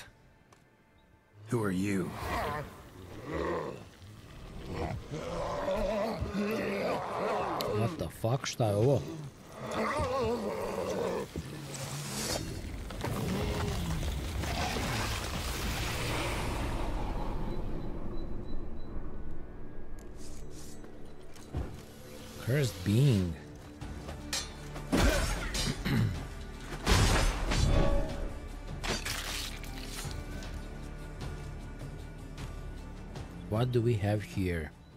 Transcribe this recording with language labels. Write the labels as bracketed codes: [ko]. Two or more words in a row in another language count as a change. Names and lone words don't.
[en] Who are you? What the fuck? [sr] Šta je ovo? [en] Cursed being. What do we have here?